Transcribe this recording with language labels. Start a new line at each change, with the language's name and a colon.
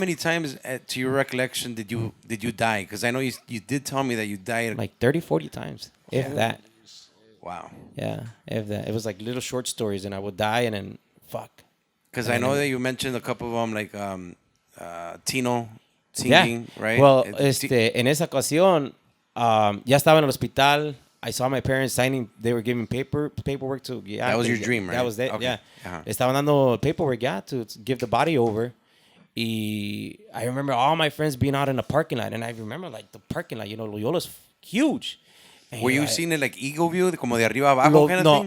English: many times, to your recollection, did you die? Because I know you did tell me that you died. Like 30, 40 times, if that. Wow. Yeah, if that. It was like little short stories, and I would die, and then fuck. Because I know that you mentioned a couple of them, like Tino singing, right? Well, Ti-
Spanish: en esa ocasión, ya estaba en el hospital.
English: I saw my parents signing. They were giving paperwork to. Yeah, That was your dream, right? That was it. Okay. Yeah. Uh-huh.
Spanish: Estaban dando
English: paperwork, yeah, to give the body over. Y I remember all my friends being out in the parking lot, and I remember like the parking lot. You know, Loyola's huge. And Were you I- seeing it like eagle view,
Spanish: como de arriba abajo
English: kind of thing?